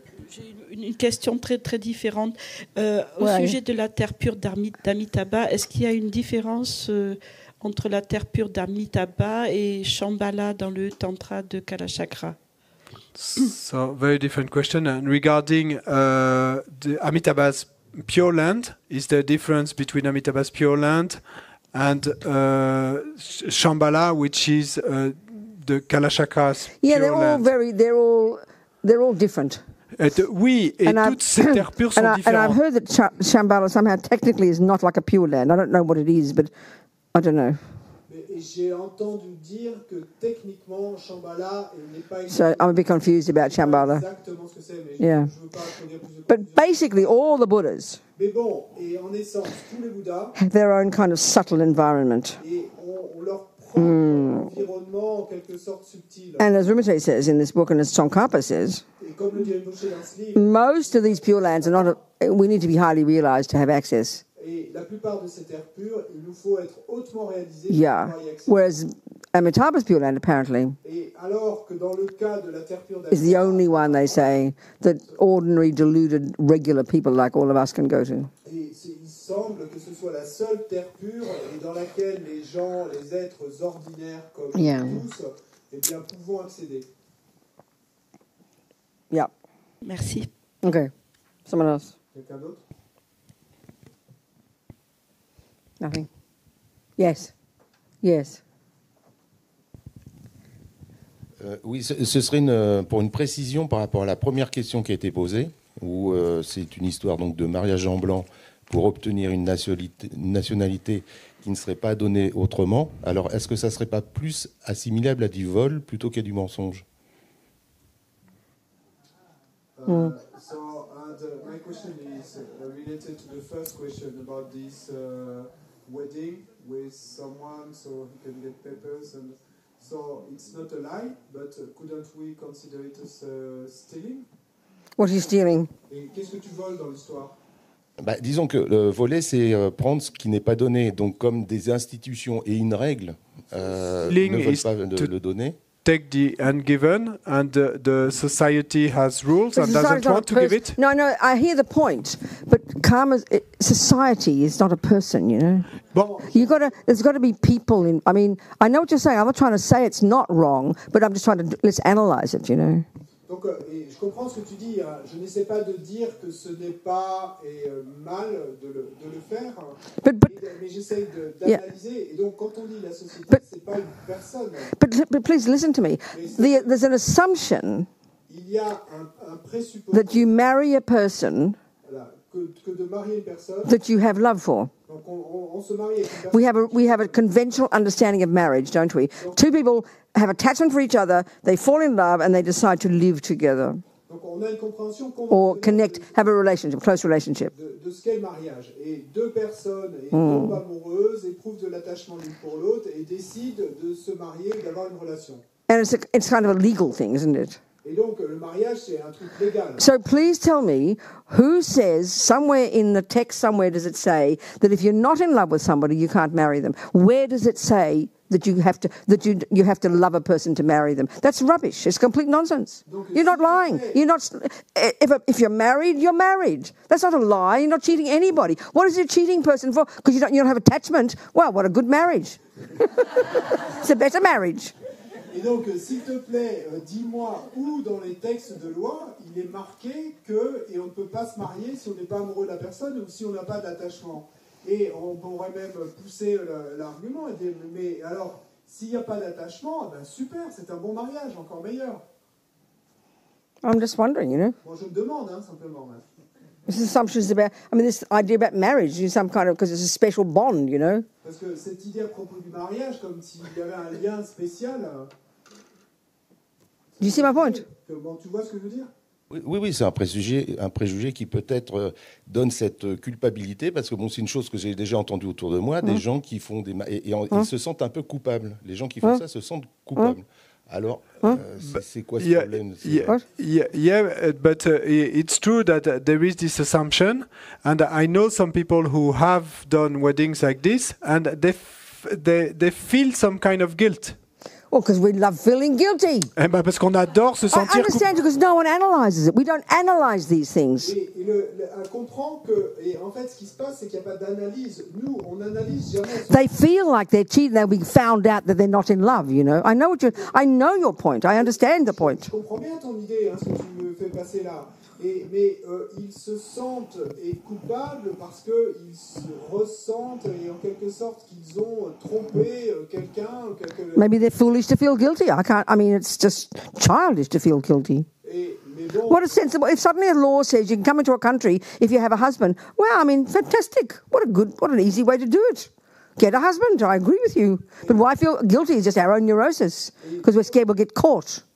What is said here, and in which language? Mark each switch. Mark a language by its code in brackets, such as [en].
[fr] J'ai une question très, très différente. Au sujet de la terre pure d'Amitabha, est-ce qu'il y a une différence entre la terre pure d'Amitabha et Shambhala dans le Tantra de Kalachakra? [en] So, very different question. And regarding the Amitabha's Pure Land, is there a difference between Amitabha's Pure Land and Shambhala, which is the Kalachakra's Yeah, Pure Land? they're all different. [fr] Oui, et toutes ces terres pures sont différentes. [en] And I've heard that Shambhala somehow technically is not like a Pure Land. I don't know what it is, but I don't know. [fr] Et j'ai entendu dire que techniquement Shambhala n'est pas. [en] So I'm a bit confused about Shambhala. [fr] Exactement ce que c'est, mais [en] Yeah. [fr] je veux pas introduire plus de. [en] But basically, all the Buddhas [fr] Mais bon, et en essence, tous les Bouddhas, [en] have their own kind of subtle environment. [fr] et on leur prend un environnement en quelque sorte subtil. [en] And as Rinpoche says in this book, and as Tsongkhapa says, [fr] Et comme le dit Rinpoche dans ce livre, [en] most of these Pure Lands are not. We need to be highly realized to have access. [fr] et la plupart de ces terres pures, il nous faut être hautement réalisés pour [en] Yeah. [fr] pouvoir y accéder. [en] Whereas Amitabha's Pure Land apparently [fr] Et alors que dans le cas de la terre pure [en] is the [fr] d'Amitabha, [en] only one, they say, that ordinary, deluded, regular people like all of us can go to. [fr] et il semble que ce soit la seule terre pure et dans laquelle les gens, les êtres ordinaires comme [en] Yeah. [fr] tous, eh bien, pouvons accéder. [en] Yeah. [fr] Merci. [en] Okay. Someone else? [fr] Quelqu'un d'autre? [en] Nothing. Yes. Yes. [fr] Oui, ce serait pour une précision par rapport à la première question qui a été posée, où c'est une histoire donc de mariage en blanc pour obtenir une nationalité qui ne serait pas donnée autrement. Alors, est-ce que ça ne serait pas plus assimilable à du vol plutôt qu'à du mensonge? [en] So, my question is related to the first question about this wedding with someone so he can get papers. And so it's not a lie, but couldn't we consider it as stealing? What are you stealing? [fr] Et qu'est-ce que tu voles dans l'histoire? Disons que le voler, c'est prendre ce qui n'est pas donné. Donc, comme des institutions et une règle ne veulent pas le donner. [en] Take the ungiven, and the society has rules and doesn't want to give it. No, I hear the point, but karma, society is not a person, you know. [fr] Bon, [en] There's got to be people in. I mean, I know what you're saying. I'm not trying to say it's not wrong, but I'm just trying to let's analyze it, you know. [fr] donc, et je comprends ce que tu dis. Hein. Je n'essaie pas de dire que ce n'est pas mal de le faire, mais j'essaie d'analyser. Yeah. Et donc, quand on dit la société, c'est pas une personne. [en] But please listen to me. There's an assumption [fr] Il y a un présupposé [en] that you marry a person [fr] voilà, que de marier une personne. [en] that you have love for. [fr] Donc, on se marie avec une personne. [en] We have a conventional understanding of marriage, don't we? Two people have attachment for each other, they fall in love, and they decide to live together [fr] Donc, on a une compréhension [en] or connect, have a relationship, close relationship. [fr] de ce qu'est le mariage. Et deux personnes tombent amoureuses, éprouvent de l'attachement l'une pour l'autre et décident de se marier et d'avoir une relation. [en] And it's kind of a legal thing, isn't it? [fr] Et donc, le mariage, c'est un truc légal. [en] So please tell me, who says, somewhere in the text, somewhere does it say that if you're not in love with somebody, you can't marry them? Where does it say that you have to love a person to marry them? That's rubbish. It's complete nonsense. You're not lying. You're not. If you're married, you're married. That's not a lie. You're not cheating anybody. What is a cheating person for? Because you don't have attachment. Wow, what a good marriage. It's a better marriage. [fr] Et donc, s'il te plaît, dis-moi où dans les textes de loi il est marqué que et on ne peut pas se marier si on n'est pas amoureux de la personne ou si on n'a pas d'attachement. Et on pourrait même pousser l'argument et dire mais alors s'il n'y a pas d'attachement, ben super, c'est un bon mariage, encore meilleur. [en] I'm just wondering, you know. [fr] Moi, je me demande simplement. [en] This assumptions about, this idea about marriage is some kind of, because it's a special bond, you know. [fr] Parce que cette idée à propos du mariage, comme s'il y avait un lien spécial. [en] Do you see my point? [fr] Bon, tu vois ce que je veux dire? Oui, c'est un préjugé qui peut-être donne cette culpabilité, parce que bon, c'est une chose que j'ai déjà entendue autour de moi, des gens qui font ils se sentent un peu coupables. Les gens qui font ça se sentent coupables. Alors, c'est quoi ce problème? [en] Yeah, but it's true that there is this assumption, and I know some people who have done weddings like this, and they feel some kind of guilt. Well, because we love feeling guilty. [fr] Eh ben parce qu'on adore se sentir. [en] I understand because no one analyzes it. We don't analyze these things. [fr] Et elle comprend que, et en fait, ce qui se passe, c'est qu'il n'y a pas d'analyse. Nous, on analyse jamais. [en] They feel like they're cheating. They'll be found out that they're not in love. You know. I know your point. I understand the point. [fr] Je comprends bien ton idée, ce que tu me fais passer là. Mais ils se sentent coupables parce qu'ils se ressentent et en quelque sorte qu'ils ont trompé quelqu'un. [en] Maybe they're foolish to feel guilty. I mean, it's just childish to feel guilty. What a sensible! If suddenly a law says you can come into a country if you have a husband, well, I mean, fantastic! What an easy way to do it. Get a husband. I agree with you. But why feel guilty is just our own neurosis because we're scared we'll get caught.